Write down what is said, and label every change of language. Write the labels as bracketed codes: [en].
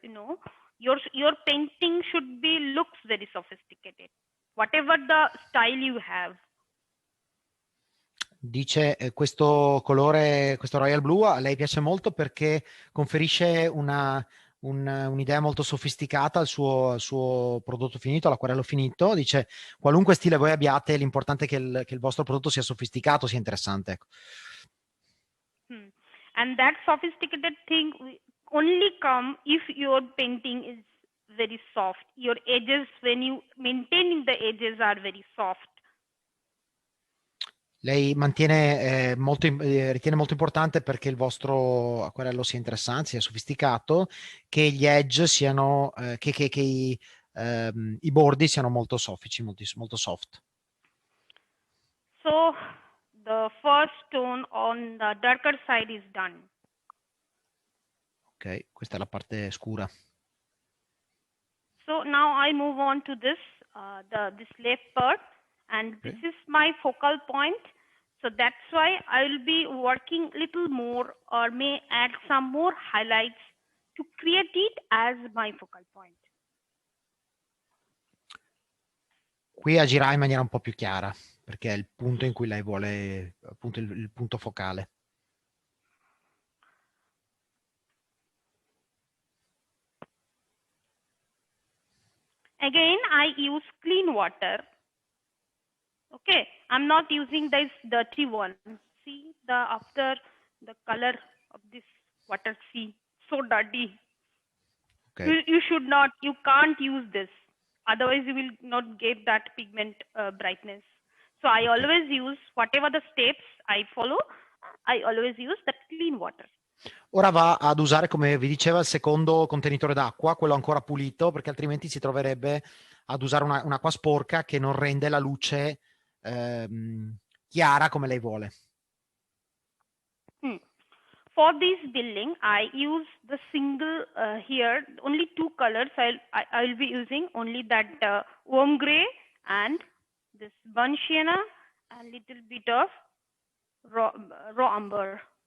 [en] You know, your painting looks very sophisticated, whatever the style you have. [it] Dice questo colore, questo royal blue a lei piace molto perché conferisce un'idea molto sofisticata al suo prodotto finito, all'acquarello finito. Dice qualunque stile voi abbiate, l'importante è che il vostro prodotto sia sofisticato, sia interessante. Ecco. [en] And that sophisticated thing only come if your painting is very soft. Your edges, when you maintaining the edges, are very soft. [it] Lei ritiene molto importante perché il vostro acquarello sia interessante, sia sofisticato, che gli edge siano, che i bordi siano molto soffici, molto soft. [en] So the first tone on the darker side is done. [it] Ok, questa è la parte scura. [en] So now I move on to this left part. And this is my focal point. So that's why I'll be working little more or may add some more highlights to create it as my focal point. [it] Qui agirà in maniera un po' più chiara, perché è il punto in cui lei vuole, appunto il punto focale. [en] Again, I use clean water. Okay, I'm not using this dirty one. See after the color of this water, see, so dirty. Okay. You can't use this. Otherwise you will not get that pigment brightness. So I always use, whatever the steps I follow, I always use that clean water. [it] Ora va ad usare, come vi diceva, il secondo contenitore d'acqua, quello ancora pulito, perché altrimenti si troverebbe ad usare un'acqua sporca che non rende la luce chiara come lei vuole. [en] For this building, I use the single here, only two colors. I'll be using only that warm gray and this burnt sienna and little bit of raw umber.